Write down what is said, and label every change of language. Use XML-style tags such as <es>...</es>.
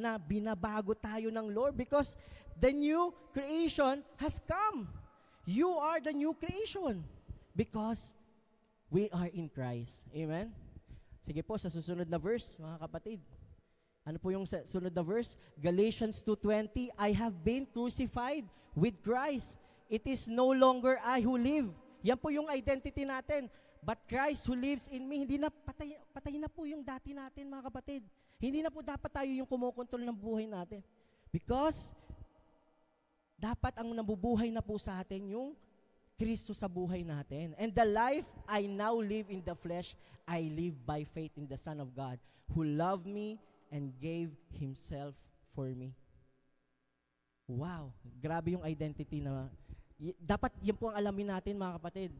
<tl>Na binabago tayo ng</tl> <en>Lord because the new creation has come. You are the new creation because we are in Christ. Amen?</en> <tl>Sige po, sa susunod na verse, mga kapatid. Ano po yung sunod na verse?</tl> <en>Galatians 2:20, I have been crucified with Christ. It is no longer I who live.</en> <tl>Yan po yung identity natin.</tl> <en>But Christ who lives in me,</en> <tl>hindi na patay na po yung dati natin, mga kapatid. Hindi na po dapat tayo yung kumukontrol ng buhay natin. Because dapat ang nabubuhay na po sa atin yung Kristo sa buhay natin.</tl> <en>And the life I now live in the flesh, I live by faith in the Son of God who loved me and gave Himself for me.</en> <tl>Wow, grabe yung identity na dapat yan po ang alamin natin, mga kapatid.</tl>